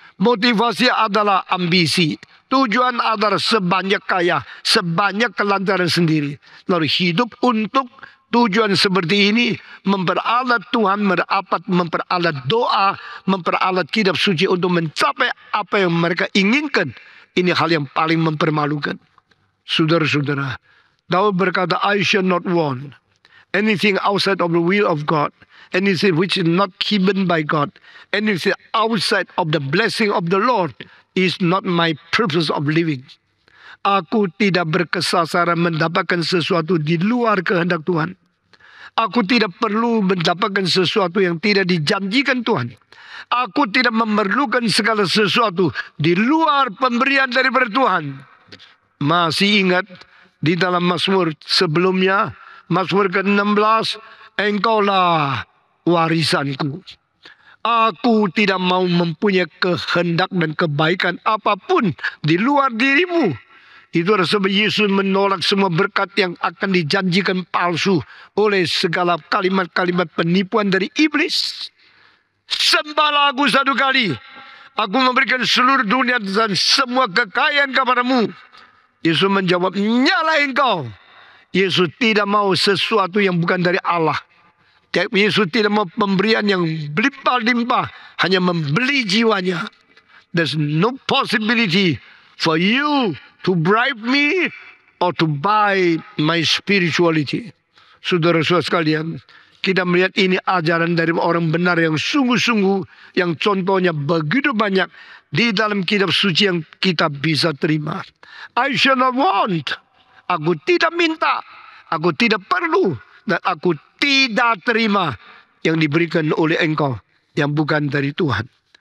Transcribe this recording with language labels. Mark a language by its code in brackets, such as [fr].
[id] Motivasi adalah ambisi. Tujuan adalah sebanyak kaya, sebanyak kelancaran sendiri. Lalu hidup untuk tujuan seperti ini memperalat Tuhan, memperalat doa, memperalat kitab suci untuk mencapai apa yang mereka inginkan. Ini hal yang paling mempermalukan. Saudara-saudara, Daud berkata, [en] I shall not want anything outside of the will of God, anything which is not given by God, anything outside of the blessing of the Lord is not my purpose of living. [id] Aku tidak berkesasaran mendapatkan sesuatu di luar kehendak Tuhan. Aku tidak perlu mendapatkan sesuatu yang tidak dijanjikan Tuhan. Aku tidak memerlukan segala sesuatu di luar pemberian daripada Tuhan. Masih ingat di dalam Mazmur sebelumnya, Mazmur ke-16, engkaulah warisanku. Aku tidak mau mempunyai kehendak dan kebaikan apapun di luar dirimu. Itu adalah sebab Yesus menolak semua berkat yang akan dijanjikan palsu oleh segala kalimat-kalimat penipuan dari iblis. Sembahlah aku satu kali. Aku memberikan seluruh dunia dan semua kekayaan kepadamu. Yesus menjawab, nyala engkau. Yesus tidak mau sesuatu yang bukan dari Allah. Yesus tidak mau pemberian yang berlimpah-limpah, hanya membeli jiwanya. [en] There's no possibility for you to bribe me or to buy my spirituality. [id] Saudara-saudara sekalian, kita melihat ini ajaran dari orang benar yang sungguh-sungguh, yang contohnya begitu banyak di dalam kitab suci yang kita bisa terima. [en] I shall not want. [id] Aku tidak minta, aku tidak perlu, dan aku tidak terima yang diberikan oleh engkau yang bukan dari Tuhan.